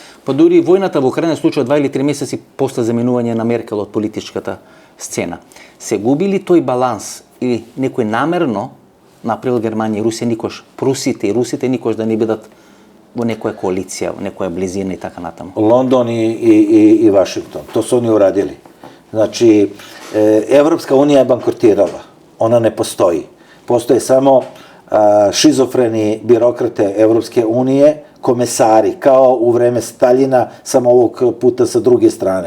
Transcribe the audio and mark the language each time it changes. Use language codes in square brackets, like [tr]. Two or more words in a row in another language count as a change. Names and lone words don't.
[mk] Па дури војната во Украина случува 2 или 3 месеци после заменување на Меркел од политичката сцена. Се губи ли тој баланс или некој намерно направил Германија и Русија никош, Прусите и Русите никош да не бидат во некоја коалиција, во некоја близина и така натаму? [sr] London i Washington, to su oni uradili. Znači, Evropska unija je bankrotirala, ona ne postoji. Postoje samo šizofreni birokrate Evropske unije, komesari, kao u vreme Staljina, samo ovog puta sa druge strane.